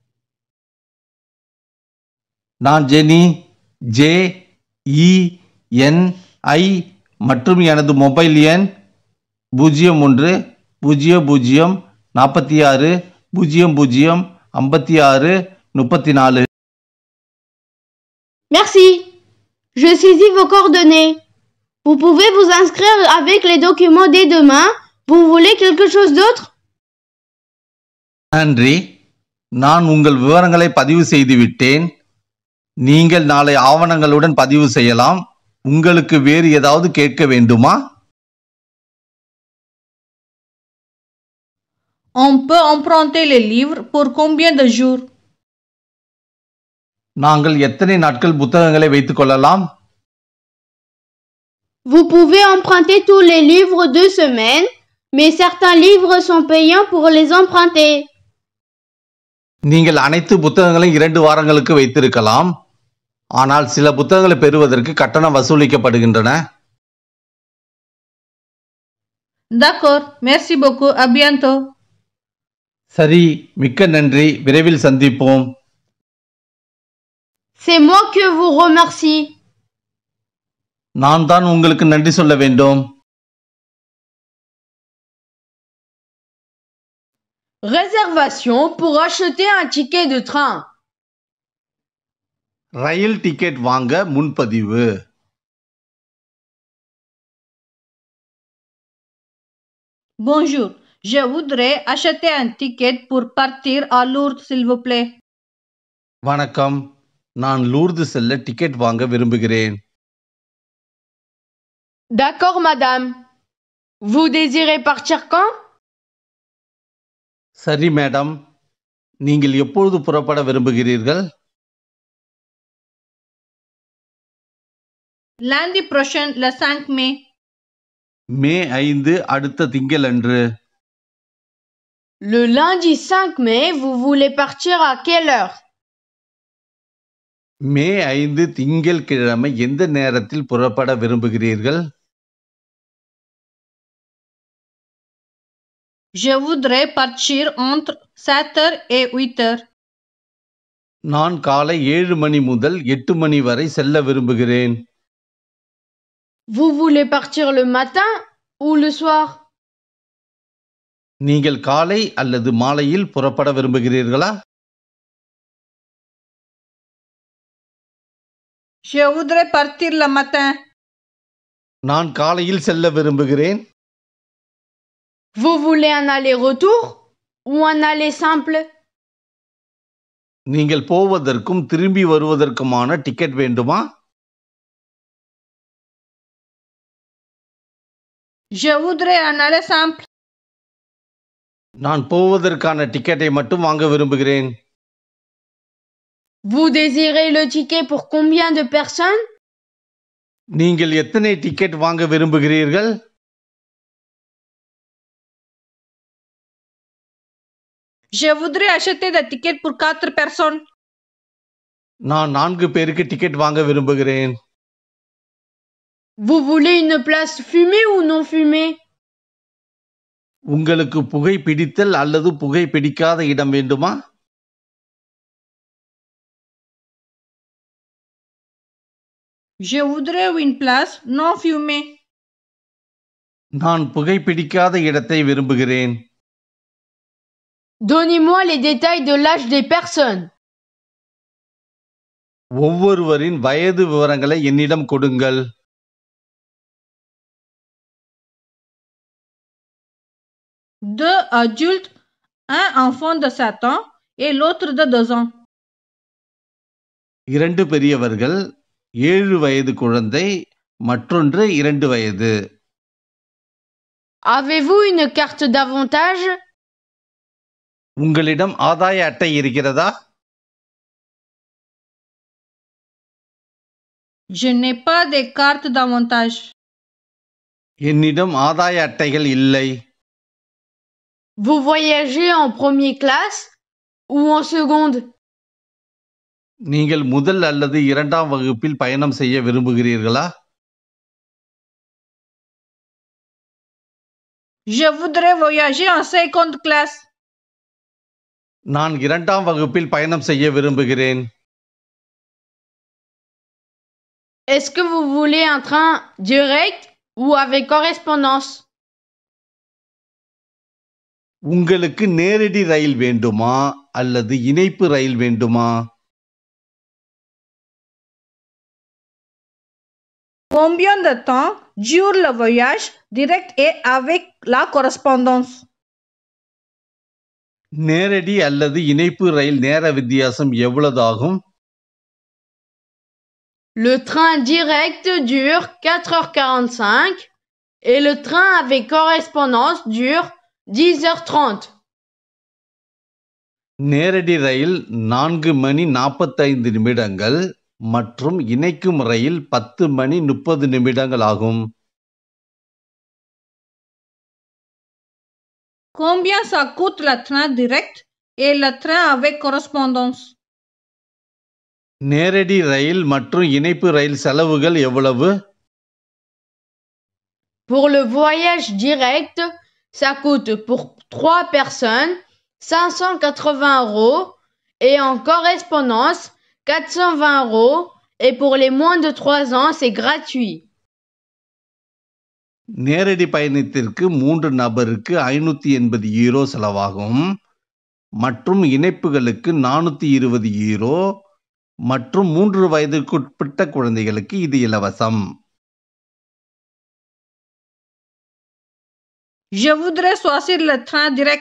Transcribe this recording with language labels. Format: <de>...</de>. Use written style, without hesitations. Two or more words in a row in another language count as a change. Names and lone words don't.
<ta>நான் ஜெனி, JENI மற்றும் எனது மொபைல் எண் 01 00 46 00 56 34.</ta> <fr>Merci. Je saisis vos coordonnées. Vous pouvez vous inscrire avec les documents dès demain. Vous voulez quelque chose d'autre?</fr> <ta>நன்றி. நான் உங்கள் விவரங்களை பதிவு செய்து விட்டேன். நீங்கள் நாளை ஆவணங்களுடன் பதிவு செய்யலாம். உங்களுக்கு வேறு ஏதாவது கேட்க வேண்டுமா?</ta> <fr>On peut emprunter les livres pour combien de jours?</fr> <ta>நாங்கள் எத்தனை நாட்கள் புத்தகங்களை வைத்துக் கொள்ளலாம்?</ta> <fr>Vous pouvez emprunter tous les livres 2 semaines, mais certains livres sont payants pour les emprunter.</fr> <ta>நீங்கள் அனைத்து புத்தகங்களையும் 2 வாரங்களுக்கு வைத்திருக்கலாம், ஆனால் சில புத்தகங்களை பெறுவதற்கு கட்டணம் வசூலிக்கப்படுகின்றன.</ta> <fr>D'accord, merci beaucoup, à bientôt.</fr> <ta>சரி, மிக்க நன்றி, விரைவில் சந்திப்போம்.</ta> <fr>C'est moi que vous remercie.</fr> <ta>நான் தான் உங்களுக்கு நன்றி சொல்ல வேண்டும்.</ta> <fr>Réservation pour acheter un ticket de train.</fr> <ta>ரயில் டிக்கெட் வாங்க முன்பதிவு.</ta> <fr>Bonjour, je voudrais acheter un ticket pour partir à Lourdes, s'il vous plaît.</fr> <ta>வணக்கம், நான் லூர்து செல்ல டிக்கெட் வாங்க விரும்புகிறேன்.</ta> <fr>D'accord, madame. Vous désirez partir quand?</fr> <ta>சரி மேடம், நீங்கள் எப்பொழுது புறப்பட விரும்புகிறீர்கள்?</ta> <fr>Lundi prochain, le 5 mai.</fr> <ta>மே 5 அடுத்த திங்களன்று.</ta> <fr>Le lundi 5 mai, vous voulez partir à quelle heure?</fr> <ta>மே 5 திங்கட்கிழமை எந்த நேரத்தில் புறப்பட விரும்புகிறீர்கள்?</ta> <fr>Je voudrais partir entre 7h et 8h.</fr> <ta>நான் காலை 7 மணி முதல் 8 மணி வரை செல்ல விரும்புகிறேன்.</ta> <fr>Vous voulez partir le matin ou le soir?</fr> <ta>நீங்கள் காலை அல்லது மாலையில் புறப்பட விரும்புகிறீர்களா?</ta> <fr>Je voudrais partir le matin.</fr> <ta>நான் காலையில் செல்ல விரும்புகிறேன்.</ta> <fr>Vous voulez un aller-retour ou un aller simple?</fr> <ta>நீங்கள் போவதற்கும் திரும்பி வருவதற்குமான டிக்கெட் வேண்டுமா?</ta> <fr>Je voudrais un aller simple.</fr> <ta>நான் போவதற்கான டிக்கெட்டை மட்டும் வாங்க விரும்புகிறேன்.</ta> <fr>Vous désirez le ticket pour combien de personnes?</fr> <ta>நீங்கள் எத்தனை டிக்கெட் வாங்க விரும்புகிறீர்கள்?</ta> <fr>Je voudrais acheter des tickets pour 4 personnes.</fr> <ta>நான் 4 பேருக்கு டிக்கெட் வாங்க விரும்புகிறேன்.</ta> <fr>Vous voulez une place fumée ou non fumée?</fr> <ta>உங்களுக்கு புகை பிடித்தல் அல்லது புகை பிடிக்காத இடம் வேண்டுமா?</ta> <fr>Je voudrais une place non fumée.</fr> <ta>நான் புகை பிடிக்காத இடத்தை விரும்புகிறேன்.</ta> <fr>Donnez-moi les détails de l'âge des personnes.</fr> <ta>ஒவ்வொருவரின் வயது விவரங்களை என்னிடம் கொடுங்கள்.</ta> <fr>2 adultes, un enfant de 7 ans et l'autre de 2 ans.</fr> <ta>2 பெரியவர்கள், 7 வயது குழந்தை, மற்றொன்று 2 வயது.</ta> <fr>Avez-vous une carte d'avantage?</fr> <ta>உங்களிடம் ஆதாய அட்டை இருக்கிறதா?</ta> <fr>Je n'ai pas de carte d'avantage.</fr> <ta>என்னிடம் ஆதாய அட்டைகள் இல்லை.</ta> <fr>Vous voyagez en première classe ou en seconde?</fr> <ta>நீங்கள் முதல் அல்லது 2ஆம் வகுப்பில் பயணம் செய்ய விரும்புகிறீர்களா?</ta> <fr>Je voudrais voyager en seconde classe.</fr> <ta>நான் 2ஆம் வகுப்பில் பயணம் செய்ய விரும்புகிறேன்.</ta> <fr>Est-ce que vous voulez un train direct ou avec correspondance?</fr> <ta>உங்களுக்கு நேரடி ரயில் வேண்டுமா அல்லது இணைப்பு ரயில் வேண்டுமா?</ta> <fr>Combien de temps dure le voyage direct et avec la correspondance?</fr> <ta>நேரடி அல்லது இணைப்பு ரயில் நேர வித்தியாசம் எவ்வளவு ஆகும்?</ta> <fr>Le train direct dure 4h45 et le train avec correspondance dure 10h30.</fr> <ta>நேரடி ரயில் 4 மணி 45 நிமிடங்கள் மற்றும் இணைக்கும் ரயில் 10 மணி 30 நிமிடங்கள் ஆகும்.</ta> <fr>Combien ça coûte le train direct et le train avec correspondance?</fr> <ta>நேரடி ரயில் மற்றும் இணைப்பு ரயில் செலவுகள் எவ்வளவு?</ta> <fr>Pour le voyage direct, ça coûte pour 3 personnes 580 € et en correspondance 420 € et pour les moins de 3 ans, c'est gratuit.</fr> <ta>நேரடி பயணத்திற்கு 3 நபருக்கு 580 யூரோ செலவாகும் மற்றும் இணைப்புகளுக்கு 420 யூரோ மற்றும் 3 வயதுக்குட்பட்ட குழந்தைகளுக்கு இது இலவசம்.</ta> <fr>Je voudrais choisir le train direct.</fr>